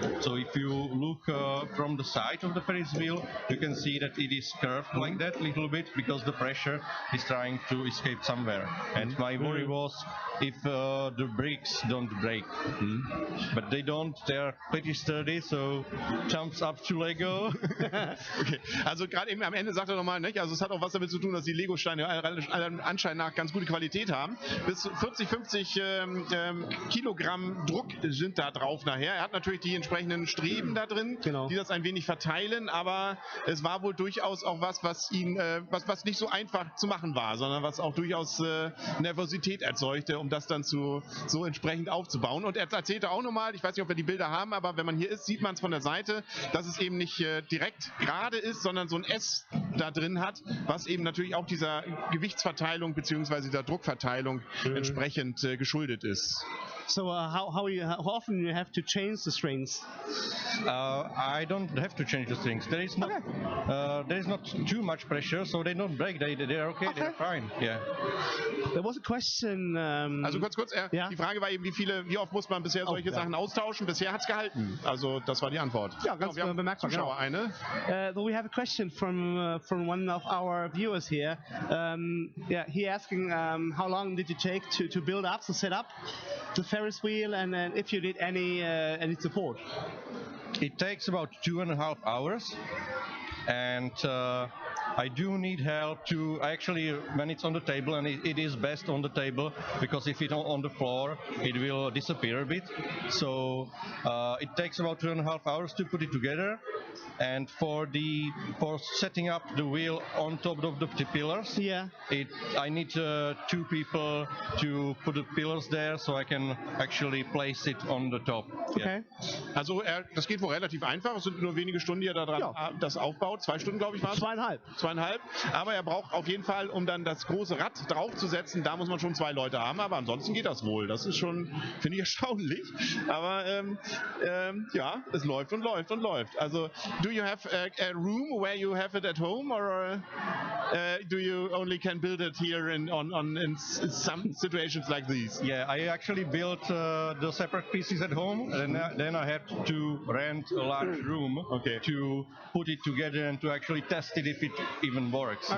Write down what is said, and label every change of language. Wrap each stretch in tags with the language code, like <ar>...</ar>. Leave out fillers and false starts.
<en>So if you look from the side of the Ferris wheel, you can see that it is curved like that a little bit, because the pressure is trying to escape somewhere. And my worry was if the bricks don't break. But they don't, they are pretty sturdy, so thumbs up to Lego. Okay.</en> <de>Also gerade eben am Ende sagt er nochmal, nicht? Also es hat auch was damit zu tun, dass die Lego-Steine anscheinend nach ganz gute Qualität haben. Bis 40, 50 Kilogramm Druck sind da drauf nachher. Er hat natürlich die entsprechenden Streben da drin, die das ein wenig verteilen, aber es war wohl durchaus auch was ihn, was nicht so einfach zu machen war, sondern was auch durchaus Nervosität erzeugte, um das dann so entsprechend aufzubauen. Und er erzählte auch nochmal, ich weiß nicht, ob wir die Bilder haben, aber wenn man hier ist, sieht man es von der Seite, dass es eben nicht direkt gerade ist, sondern so ein S da drin hat, was eben natürlich auch dieser Gewichtsverteilung bzw. der Druckverteilung entsprechend geschuldet ist.</de> <en>So how often you have to change the strings? I don't have to change the strings. There is not too much pressure, so they don't break. They're okay. They're fine. Yeah. There was a question.</en> <de>Also kurz, ja? Die Frage war eben, wie oft muss man bisher solche Sachen austauschen? Bisher hat es gehalten. Also das war die Antwort. Ja, ganz bemerkbar. Zuschauer eine.</de> <en>So we have a question from one of our viewers here. He asking how long did it take to build up, to set up the Ferris wheel, and if you did any support? It takes about 2.5 hours, and I do need help to actually when it's on the table, and it is best on the table because if it's on the floor it will disappear a bit. So it takes about 2.5 hours to put it together, and for setting up the wheel on top of the pillars, I need 2 people to put the pillars there so I can actually place it on the top. Okay.</en> <de>Also das geht wohl relativ einfach. Es sind nur wenige Stunden, die er daran das aufbaut. 2 Stunden, glaube ich, war es. 2,5. Aber er braucht auf jeden Fall, um dann das große Rad draufzusetzen, da muss man schon 2 Leute haben, aber ansonsten geht das wohl. Das ist schon, finde ich, erstaunlich. Aber ja, es läuft und läuft und läuft.</de> <en>Also, do you have a room where you have it at home, or do you only can build it here in some situations like these? Yeah, I actually built the separate pieces at home, and then I had to rent a large room to put it together and to actually test it if it even works.</en>